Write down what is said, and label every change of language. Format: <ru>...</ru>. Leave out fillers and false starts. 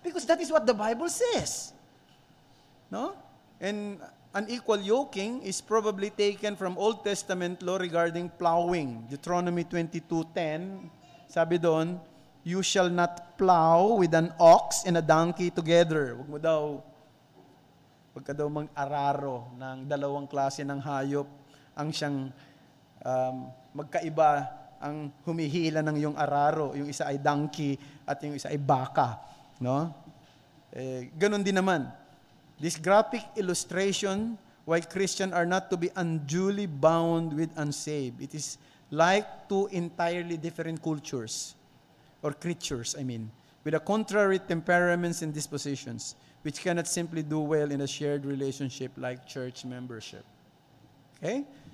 <en>Because that is what the Bible says. No? And unequal yoking is probably taken from Old Testament law regarding plowing. Deuteronomy 22:10,</en> <tl>sabi doon,</tl> <en>you shall not plow with an ox and a donkey together.</en> <tl>Wag ka daw mag-araro ng dalawang klase ng hayop ang siyang magkaiba ang humihila ng iyong araro. Yung isa ay donkey at yung isa ay baka. No? Ganon din naman.</tl> <en>This graphic illustration why Christians are not to be unduly bound with unsaved. It is like two entirely different cultures, or creatures, with a contrary temperaments and dispositions, which cannot simply do well in a shared relationship like church membership. Okay?</en>